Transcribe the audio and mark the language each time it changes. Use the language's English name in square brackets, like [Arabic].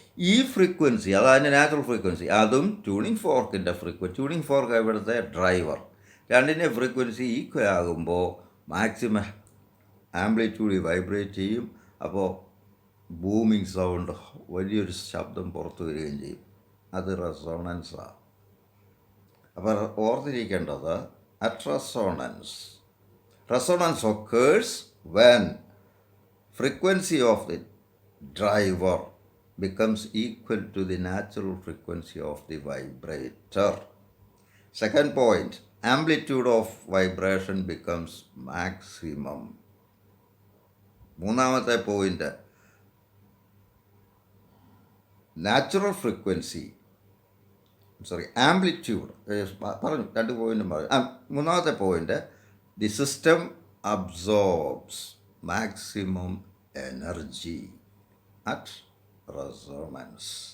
[Malayalam] ഈ ഫ്രീക്വൻസി, അതതിൻ്റെ natural frequency, അതും ട്യൂണിംഗ് ഫോർക്കിൻ്റെ ട്യൂണിംഗ് ഫോർക്ക് ഇവിടുത്തെ ഡ്രൈവർ, രണ്ടിൻ്റെ ഫ്രീക്വൻസി ഈക്വൽ ആകുമ്പോൾ മാക്സിമം ആംപ്ലിറ്റ്യൂഡ് വൈബ്രേറ്റ് ചെയ്യും. അപ്പോൾ ബൂമിങ് സൗണ്ട്, വലിയൊരു ശബ്ദം പുറത്തു വരികയും ചെയ്യും. അത് റെസോണൻസാണ്. അപ്പോൾ ഓർത്തിരിക്കേണ്ടത് [English] At resonance occurs when frequency of the driver becomes equal to the natural frequency of the vibrator. Second point, amplitude of vibration becomes maximum. [Malayalam] മൂന്നാമത്തെ പോയിന്റ്, നാച്ചുറൽ ഫ്രീക്വൻസി ആംപ്ലിറ്റ്യൂഡ് പറഞ്ഞു, 2 പോയിൻറ്റും പറഞ്ഞു. മൂന്നാമത്തെ point, [English] The system absorbs maximum energy at resonance.